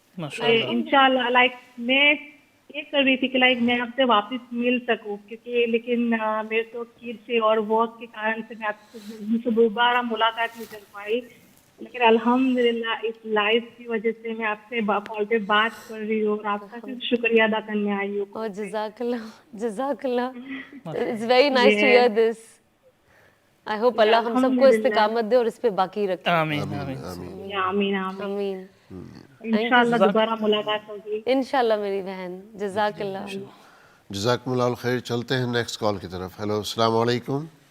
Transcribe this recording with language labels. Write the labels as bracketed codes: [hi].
[hi] इंशाल्लाह मैं ये कर रही थी कि मैं आपसे वापस मिल सकूँ, क्योंकि लेकिन मेरे तो किड से और वर्क के कारण से मैं आपसे दोबारा मुलाकात नहीं कर पाई। लेकिन अल्हम्दुलिल्लाह इस लाइफ की वजह से मैं आपसे कॉल पे बात कर रही हूँ और आपका सिर्फ शुक्रिया अदा करने आई हूँ। [en] Oh, Jazakallah, Jazakallah. It's very nice to hear this. I hope Allah [hi] हम सबको इस्तिकामत दे और इस पे बाकी रखे. आमीन आमीन आमीन आमीन। इंशाल्लाह दोबारा मुलाकात होगी। इंशाल्लाह मेरी बहन। जज़ाकल्लाह। जज़ाकुमुल्लाह खैर. चलते हैं नेक्स्ट कॉल की तरफ. हेलो, अस्सलाम वालेकुम.